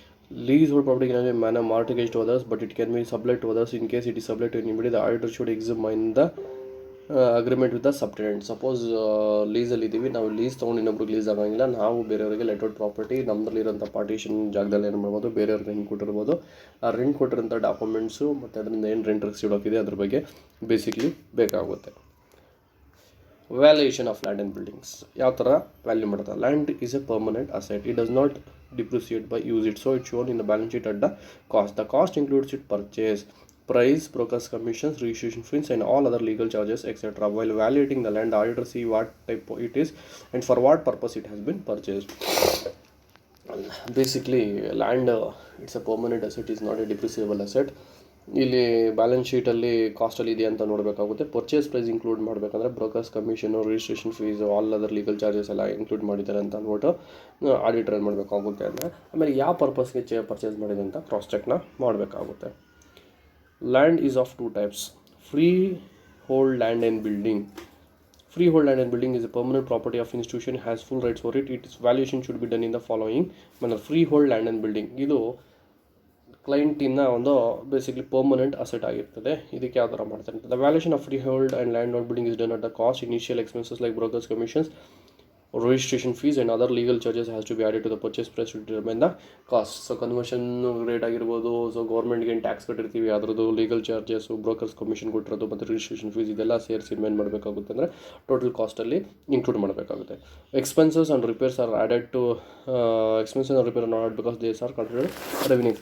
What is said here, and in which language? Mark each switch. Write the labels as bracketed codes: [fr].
[en] Leasehold property can be manner mortgaged to others, but it can be sublet to others. In case it is sublet to anybody, the auditor should examine the agreement with the subtenant. [kn] Suppose ಲೀಸಲ್ಲಿ ಇದ್ದೀವಿ, ನಾವು lease ತೊಗೊಂಡು ಇನ್ನೊಬ್ರಿಗೆ lease ಆಗೋಂಗಿಲ್ಲ, ನಾವು ಬೇರೆಯವರಿಗೆ ಲೆಟೆಡ್ property ನಮ್ಮದಲ್ಲಿರೋಂಥ partition ಜಾಗದಲ್ಲಿ ಏನು ಮಾಡ್ಬೋದು, ಬೇರೆಯವ್ರಿಗೆ ರೆಂಟ್ ಕೊಟ್ಟಿರ್ಬೋದು. ಆ ರೆಂಟ್ ಕೊಟ್ಟಿರೋಂಥ ಡಾಕ್ಯುಮೆಂಟ್ಸು ಮತ್ತು ಅದರಿಂದ ಏನು ರೆಂಟ್ ರಿಸೀವ್ಡ್ ಆಗಿದೆ ಅದ್ರ ಬಗ್ಗೆ ಬೇಸಿಕ್ಲಿ ಬೇಕಾಗುತ್ತೆ. [en] valuation of land and buildings [kn] ಯಾವ ಥರ ವ್ಯಾಲ್ಯೂ ಮಾಡ್ತಾರೆ. [en] Land is a permanent asset. It does not depreciate by use it, so it's shown in the balance sheet at the cost. The cost includes its purchase price, brokers commissions, registration fees and all other legal charges etc. While evaluating the land, the auditor see what type it is and for what purpose it has been purchased. Basically land it's a permanent asset, is not a depreciable asset. [kn] ಇಲ್ಲಿ balance ಶೀಟಲ್ಲಿ ಕಾಸ್ಟಲ್ಲಿ ಇದೆ ಅಂತ ನೋಡಬೇಕಾಗುತ್ತೆ. Purchase price include ಮಾಡಬೇಕಂದ್ರೆ brokers commission, registration fees, all other legal charges ಎಲ್ಲ include ಮಾಡಿದ್ದಾರೆ ಅಂತ ಅಂದ್ಬಿಟ್ಟು auditor ಏನು ಮಾಡಬೇಕಾಗುತ್ತೆ ಅಂದರೆ ಆಮೇಲೆ ಯಾವ ಪರ್ಪಸ್ಗೆ ಪರ್ಚೇಸ್ ಮಾಡಿದೆ ಅಂತ ಕ್ರಾಸ್ ಚೆಕ್ನ ಮಾಡಬೇಕಾಗುತ್ತೆ. [en] Land is of two types: freehold land and building. Freehold land and building is a permanent property of institution, has full rights for it. Its valuation should be done in the following manner. Freehold land and building [kn] ಇದು ಕ್ಲೈಂಟಿನ ಒಂದು basically permanent asset ಆಗಿರ್ತದೆ. ಇದಕ್ಕೆ ಯಾವ ಥರ ಮಾಡ್ತಾರೆ ಅಂತ, [en] The valuation of freehold and land on building is done at the cost. Initial expenses like brokers commissions, registration fees and other legal charges has to be added to the purchase price to determine the cost. [kn] So conversion rate ಆಗಿರ್ಬೋದು, so ಗೌರ್ಮೆಂಟ್ಗೆ ಏನು tax ಕಟ್ಟಿರ್ತೀವಿ ಅದರದ್ದು legal charges, brokers commission ಕೊಟ್ಟಿರೋದು ಮತ್ತು registration fees ಇದೆಲ್ಲ ಸೇರಿಸಿ ಏನು ಮಾಡಬೇಕಾಗುತ್ತೆ ಅಂದರೆ ಟೋಟಲ್ ಕಾಸ್ಟಲ್ಲಿ ಇನ್ಕ್ಲೂಡ್ ಮಾಡಬೇಕಾಗುತ್ತೆ. [en] Expenses and repairs are added to expenses and repair not because these are considered revenue.